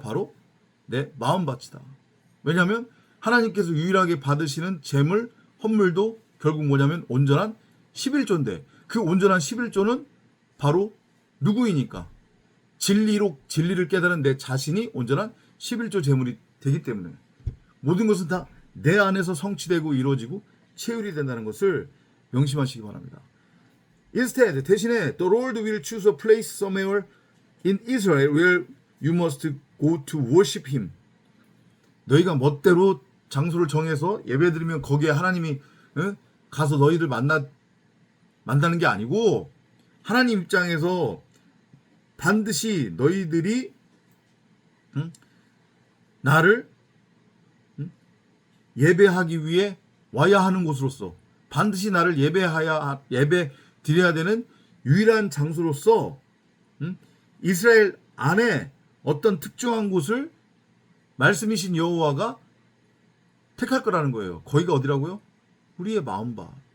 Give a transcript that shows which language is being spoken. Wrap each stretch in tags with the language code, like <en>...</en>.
<ko>바로 내 마음밭이다. 왜냐하면 하나님께서 유일하게 받으시는 제물, 헌물도 결국 뭐냐면 온전한 11조인데 그 온전한 11조는 바로 누구이니까? 진리를 깨달은 내 자신이 온전한 11조 제물이 되기 때문에 모든 것은 다 내 안에서 성취되고 이루어지고 체율이 된다는 것을 명심하시기 바랍니다.</ko> <en>Instead, 대신에 the Lord will choose a place somewhere in Israel where you must go to worship Him.</en> <ko>너희가 멋대로 장소를 정해서 예배드리면 거기에 하나님이 가서 너희들 만나는 게 아니고 하나님 입장에서 반드시 너희들이 나를 예배하기 위해 와야 하는 곳으로서 반드시 나를 예배 드려야 되는 유일한 장소로서 이스라엘 안에 어떤 특정한 곳을 말씀이신 여호와가 택할 거라는 거예요. 거기가 어디라고요? 우리의 마음밭.</ko>